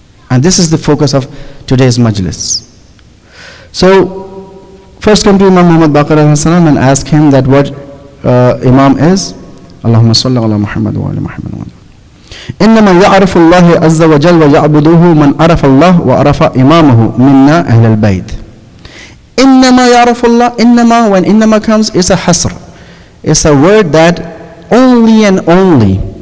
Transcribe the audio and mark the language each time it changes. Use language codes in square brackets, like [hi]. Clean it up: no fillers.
[en] And this is the focus of today's majlis. So, first come to Imam Muhammad Baqir and ask him that what Imam is. [ar] Allahumma salli ala Muhammad wa ala Muhammad. إنما يعرف الله عز وجل ويعبده من عرف الله وعرف إمامه منا أهل البيت. إنما يعرف الله. [en] إنما, when إنما comes, it's a hasr. It's a word that only and only.